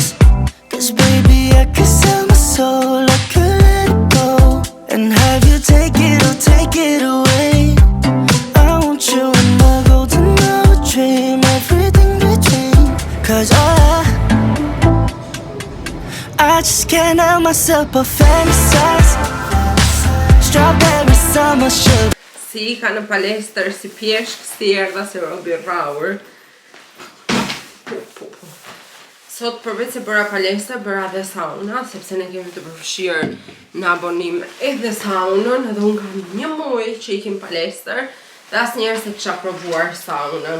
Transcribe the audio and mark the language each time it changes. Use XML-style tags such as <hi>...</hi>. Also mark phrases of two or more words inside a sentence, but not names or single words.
<en>'Cause baby, I could sell my soul, I could let it go and have you take it or take it away. I want you in my golden hour dream, everything between. 'Cause I just can't help myself but fantasize. Strawberry summer, sugar.</en> <sq>Si ka në palestër, si pjeshk, si erdha, si Robi Raur. Sot përveç se bëra palestër, bëra dhe sauna, sepse ne kemi të përfshirë në abonim edhe saunën, edhe unë kam 1 muaj që ikim palestër, dhe asnjëherë se kisha provuar saunën.</sq>